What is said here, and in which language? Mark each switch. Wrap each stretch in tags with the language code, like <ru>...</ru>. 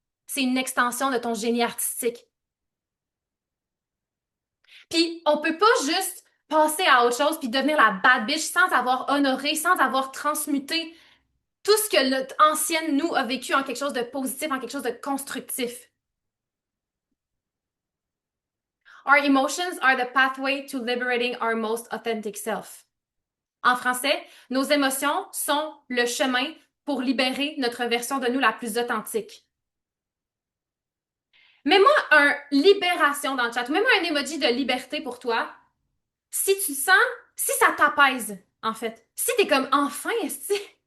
<fr>C'est une extension de ton génie artistique. Puis on peut pas juste passer à autre chose puis devenir la</fr> <en>bad bitch</en> <fr>sans avoir honoré, sans avoir transmuté tout ce que notre ancienne nous a vécu en quelque chose de positif, en quelque chose de constructif.</fr> <en>Our emotions are the pathway to liberating our most authentic self.</en> <fr>En français, nos émotions sont le chemin pour libérer notre version de nous la plus authentique. Mets-moi un libération dans le chat, ou mets-moi un emoji de liberté pour toi. Si tu sens, si ça t'apaise, en fait. Si t'es comme enfin, esti.</fr>